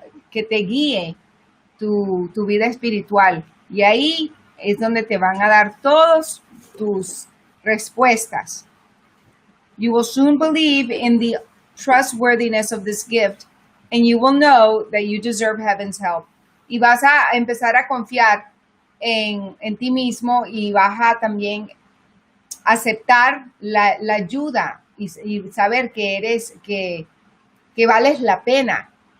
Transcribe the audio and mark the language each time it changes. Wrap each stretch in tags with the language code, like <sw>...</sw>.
<es>Que te guíe tu vida espiritual. Y ahí es donde te van a dar todas tus respuestas.</es> <en>You will soon believe in the trustworthiness of this gift, and you will know that you deserve heaven's help.</en> <es>Y vas a empezar a confiar en ti mismo y vas a también aceptar la ayuda y saber que vales la pena.</es>